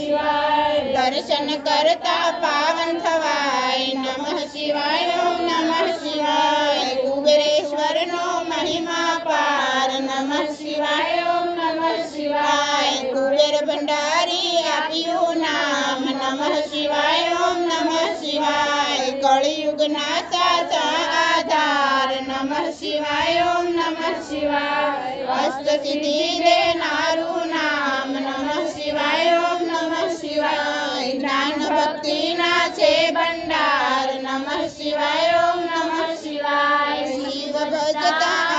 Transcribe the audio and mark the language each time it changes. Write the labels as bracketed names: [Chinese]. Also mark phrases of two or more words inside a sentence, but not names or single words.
[Gujarati] શિવાય દર્શન કરતા પાવન થવાય [Sanskrit] नमः शिवाय ओम नमः शिवाय [Gujarati] કુબેરેશ્વરનો મહિમા પાર નમઃ [Sanskrit] शिवाय ओम नमः शिवाय [Gujarati] કુબેર ભંડારી આપ્યું નામ [Sanskrit] नमः नमः शिवाय ओम नमः शिवाय [Gujarati] કળિયુગના સાચા આધાર [Sanskrit] नमः शिवाय ओम नमः शिवाय [Gujarati] અષ્ટ સિદ્ધિ દેનારૂ નામ [Sanskrit] नमः शिवाय ओम नमः शिवाय [Gujarati] જ્ઞાન ભક્તિ ના છે ભંડાર [Sanskrit] नमः शिवाय ओम नमः शिवाय [Gujarati] શિવ ભજતા